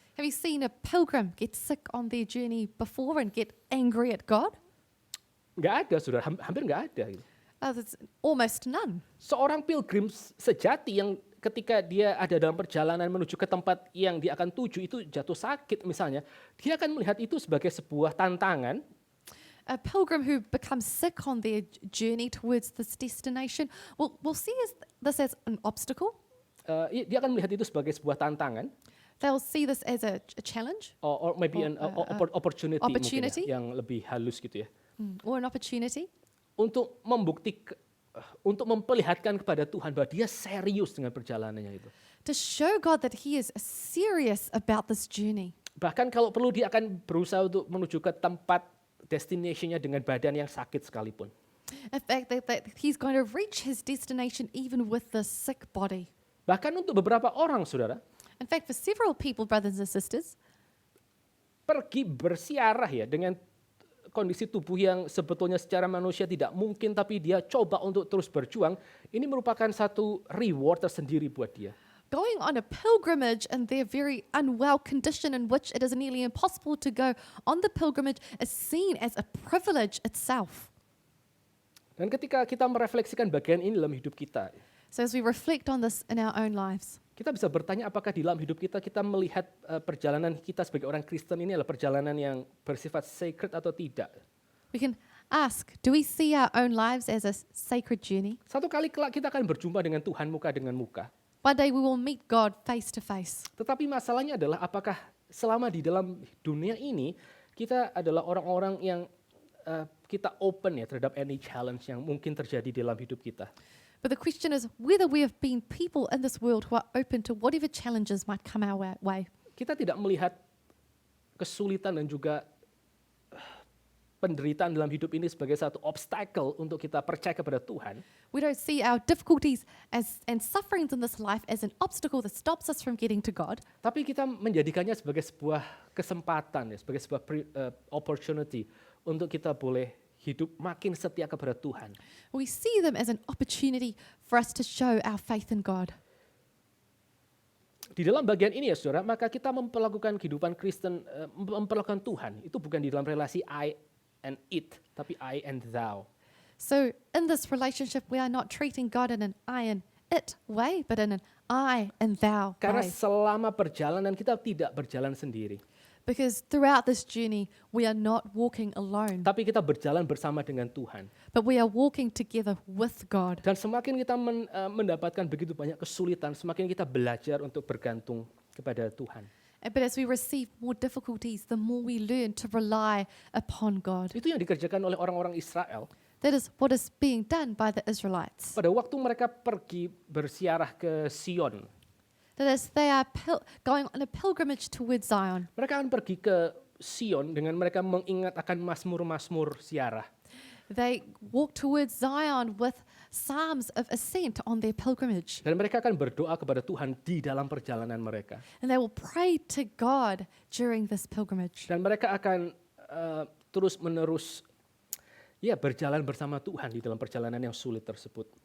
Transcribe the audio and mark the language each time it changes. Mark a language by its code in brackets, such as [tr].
[en] Have you seen a pilgrim get sick on their journey before and get angry at God? [id] Nggak ada, saudara, hampir nggak ada. Gitu. [en] There's almost none. [id] Seorang pilgrim sejati yang ketika dia ada dalam perjalanan menuju ke tempat yang dia akan tuju itu jatuh sakit misalnya, dia akan melihat itu sebagai sebuah tantangan. [en] A pilgrim who becomes sick on their journey towards this destination will see this as an obstacle. [id] Dia akan melihat itu sebagai sebuah tantangan. [en] They'll see this as a challenge Or maybe an opportunity, [id] mungkin [en] opportunity. [id] ya, yang lebih halus gitu ya. [en] Or an opportunity [id] Untuk untuk memperlihatkan kepada Tuhan bahwa dia serius dengan perjalanannya itu. [en] to show God that He is serious about this journey. [id] Bahkan kalau perlu dia akan berusaha untuk menuju ke tempat destination-nya dengan badan yang sakit sekalipun. [en] In fact, that He's going to reach His destination even with this sick body. [id] Bahkan untuk beberapa orang, saudara, [en] In fact, for several people, brothers and sisters, [id] pergi bersiarah ya dengan kondisi tubuh yang sebetulnya secara manusia tidak mungkin, tapi dia coba untuk terus berjuang, ini merupakan satu reward tersendiri buat dia. [en] going on a pilgrimage in their very unwell condition in which it is nearly impossible to go on the pilgrimage is seen as a privilege itself. [id] Dan ketika kita merefleksikan bagian ini dalam hidup kita, [en] So as we reflect on this in our own lives, [id] kita bisa bertanya apakah di dalam hidup kita melihat perjalanan kita sebagai orang Kristen ini adalah perjalanan yang bersifat sacred atau tidak. [en] we can ask, do we see our own lives as a sacred journey? [id] Satu kali kelak kita akan berjumpa dengan Tuhan muka dengan muka. [en] One day we will meet God face to face. [id] Tetapi masalahnya adalah apakah selama di dalam dunia ini kita adalah orang-orang yang kita open ya terhadap [en] any challenge [id] yang mungkin terjadi dalam hidup kita. [en] But the question is whether we have been people in this world who are open to whatever challenges might come our way. [id] Kita tidak melihat kesulitan dan juga penderitaan dalam hidup ini sebagai satu obstacle untuk kita percaya kepada Tuhan. [en] We don't see our difficulties and sufferings in this life as an obstacle that stops us from getting to God. [id] Tapi kita menjadikannya sebagai sebuah kesempatan ya, sebagai sebuah opportunity untuk kita boleh hidup makin setia kepada Tuhan. [en] We see them as an opportunity for us to show our faith in God. [id] Di dalam bagian ini ya saudara, maka kita memperlakukan kehidupan Kristen, memperlakukan Tuhan, itu bukan di dalam relasi [en] I and it, [id] tapi [en] I and thou. So in this relationship, we are not treating God in an I and it way, but in an I and thou [id] Karena [en] way. [id] selama perjalanan kita tidak berjalan sendiri, [en] Because throughout this journey, we are not walking alone, [id] tapi kita berjalan bersama dengan Tuhan. [en] but we are walking together with God. [id] Dan semakin kita mendapatkan begitu banyak kesulitan, semakin kita belajar untuk bergantung kepada Tuhan. [en] But as we receive more difficulties, the more we learn to rely upon God. [id] Itu yang dikerjakan oleh orang-orang Israel. [en] That is what is being done by the Israelites. [id] Pada waktu mereka pergi bersiarah ke Sion, [en] That is, they are going on a pilgrimage towards Zion. [id] mereka akan pergi ke Sion dengan mereka mengingat akan mazmur-mazmur siarah. [en] They walk towards Zion with psalms of ascent on their pilgrimage. [id] Dan mereka akan berdoa kepada Tuhan di dalam perjalanan mereka. [en] And they will pray to God during this pilgrimage. [id] Dan mereka akan terus-menerus berjalan bersama Tuhan di dalam perjalanan yang sulit tersebut.